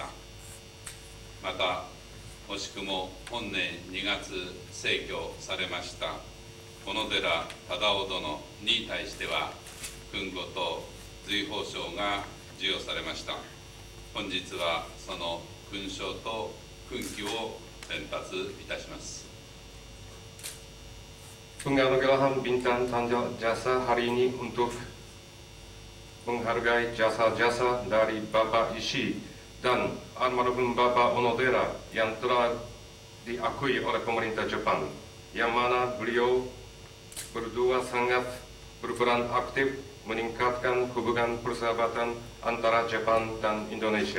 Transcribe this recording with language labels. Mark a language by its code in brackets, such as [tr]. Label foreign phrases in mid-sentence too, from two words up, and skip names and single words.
[ja] また惜しくも本年2月逝去されました小野寺忠夫殿に対しては勲語と随宝章が授与されました。本日はその勲章と勲旗を伝達いたします。 [id] Penganugerahan bintang tanda jasa hari ini untuk menghargai jasa-jasa dari Bapak Ishii dan almarhum Bapak Onodera yang telah diakui oleh pemerintah Jepang, yang mana beliau berdua sangat berperan aktif meningkatkan hubungan persahabatan antara Jepang dan Indonesia.